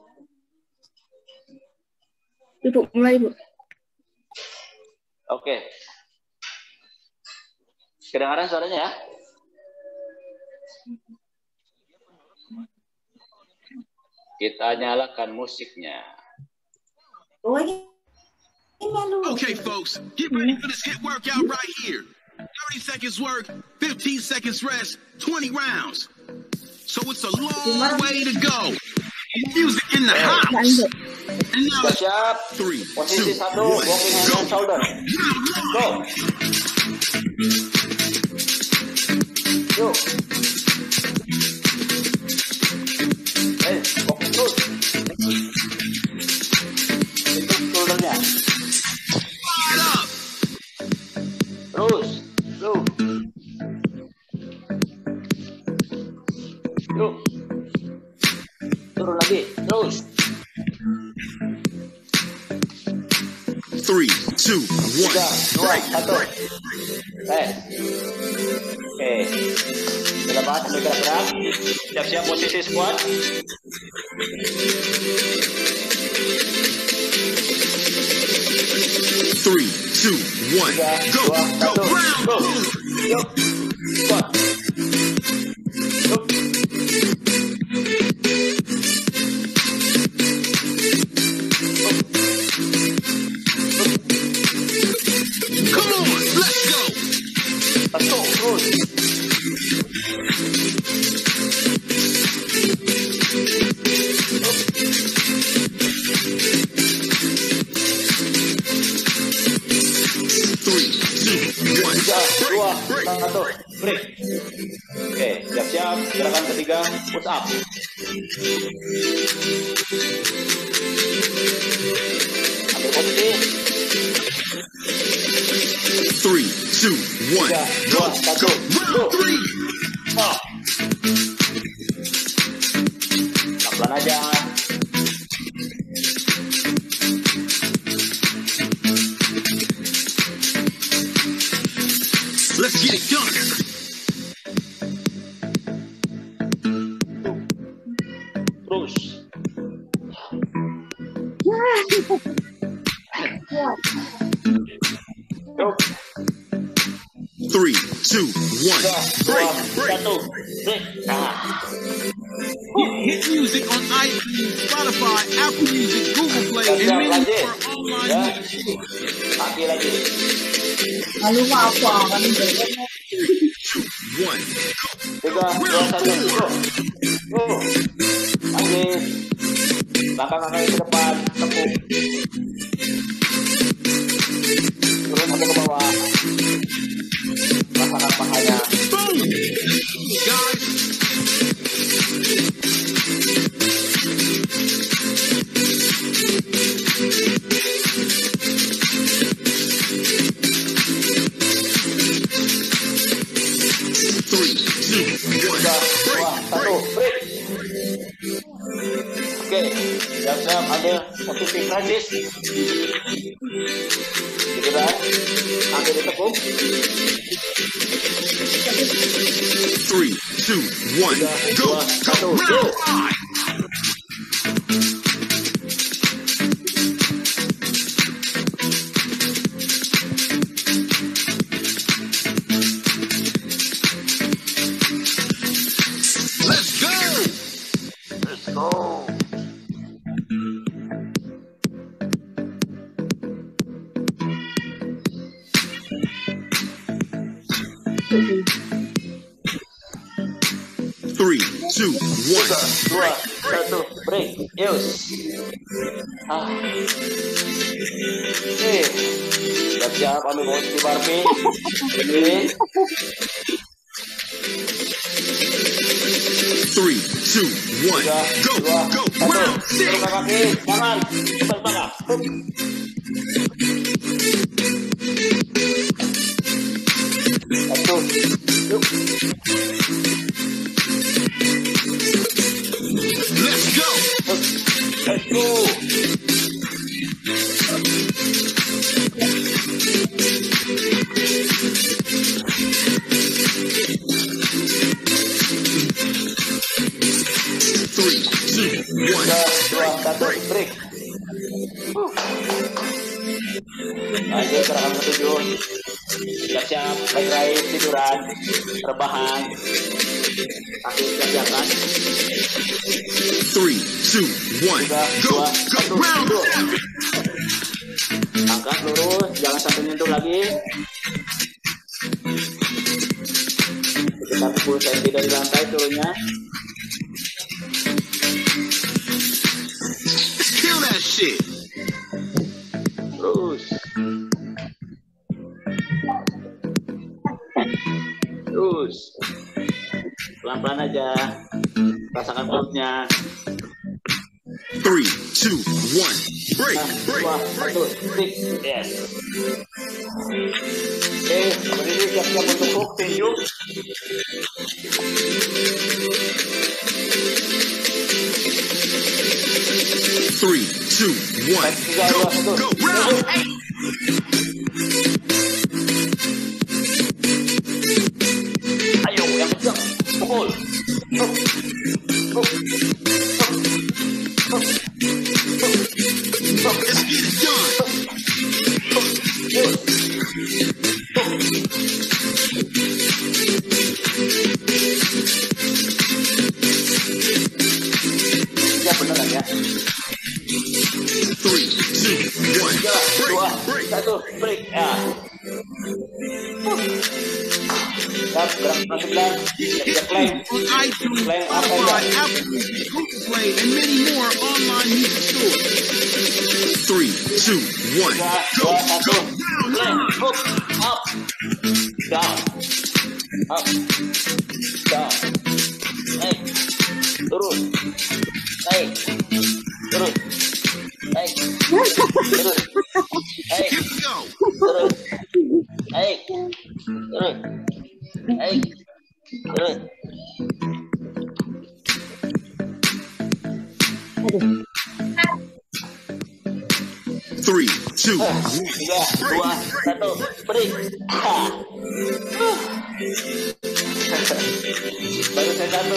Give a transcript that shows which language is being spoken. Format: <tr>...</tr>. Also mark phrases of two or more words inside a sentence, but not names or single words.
<id>Ibu, mulai, Bu. Oke. Kedengaran suaranya ya? Kita nyalakan musiknya.</id> <en>Okay, folks, get ready for this hit workout right here. 30 seconds work, 15 seconds rest, 20 rounds. So it's a long way to go. Music in the house. And now let's</en> <id>Siap. 3, Posisi 2, 1,</id> <en>walking hand and shoulder. Go. Yuk.</en> <id>Walking terus. Itu shouldernya.</id> <en>fire up.</en> <id>Terus. Yuk. Yuk. Turun lagi. Terus. 3, 2, 1. 3, 2, 1. Oke. Kita bahas sambil gerak-gerak. Siap-siap posisi squat. 3, 2, 1.</id> <en>Go, go, round. Go.</en> <id>Yuk. Squat. Yuk.</id> <en>Come on, let's go. Let's go. Terus. Three, two, one. 3, 2, 1. Break.</en> <id>Oke, siap-siap. Gerakan ketiga,</id> <en>push up.</en> <id>Ambil posisi. 3, 2, 1.</id> <en>Go, go. Round 3.</en> <id>Oh. Pelan-pelan aja.</id> <en>Let's get it done.</en> <id>Terus. Yuk. 3, 2, 1. 3, 2, 1. Break. Nah.</id> <en>Hit music on iTunes, Spotify, Apple Music, Google Play, and</en> <id>Siap-siap</id> <en>many</en> <id>lagi.</id> <en>more online</en> <id>Ya.</id> <en>music stores.</en> <id>Kaki lagi. Lalu apa? Kan 1. 3, 2, 1. Go. Lagi. Langkah kaki ke depan. Tepuk. Turun sampai ke bawah. Rasakan pahanya.</id> <en>Boom. Guys, three, two, one. 3, 2, 1. Break.</en> <id>Oke. Siap-siap ambil posisi Prancis. Giliran. Ambil ditekuk. 3, 2, 1.</id> <en>Go, go, round 5. Let's go. Let's go. Three, two, one. 3, 2, 1. Break.</en> <id>Yus. Oke. Siap-siap ambil posisi Barbie. Berdiri. 3, 2, 1. 3,</id> <en>Go,</en> <id>2,</id> <en>go.</en> <id>1.</id> <en>Round 6.</en> <id>Turun ke kaki. Tangan. Cepat bangga. Hup. Satu. Yuk.</id> <en>Let's go. Hup. Let's go. Three, two, one. 3, 2, 1. Break.</en> <id>Lanjut gerakan ketujuh. Siap-siap, baik right, tiduran, rebahan. Kaki siap-siapkan. 3, 2, 1,</id> <en>go, go, round 7.</en> <id>Angkat lurus, jangan sampai nyentuh lagi. Sekitar 10 cm dari lantai turunnya.</id> <en>Kill that shit.</en> <id>Terus pelan-pelan aja, rasakan perutnya. 3, 2, 1,</id> <en>break, break, break. Break. Yes.</en> <id>Oke, berdiri siap-siap untuk hook, tinju.</id> <en>Three, 2, 1, go, go, round 8.</en> <id>Ayo, yang kencang, pukul.</id> <en>Hook, hook, hook, hook, hook. Let's get it done.</en> <id>Ya beneran ya. 3, 2, 1, Dua,</id> <en>break, break.</en> <id>satu, break. Ya. Siap, gerak sebelah. Siap,</id> <en>plank. On iTunes, Plank up and Spotify, down. Apple Music, Google Play, and many more online music stores. 3, 2, 1,</en> <id>Tiga,</id> <en>go,</en> <id>dua, satu.</id> <en>go, Plank, hook, up, down, up, down.</en> <id>Naik, turun, naik, turun, naik, turun, naik,</id> <en>Here we go.</en> <id>turun, naik, turun, naik, turun.</id> <en>Three, 2, 1,</en> <id>Tiga, dua, satu, break. Baru saya satu.</id>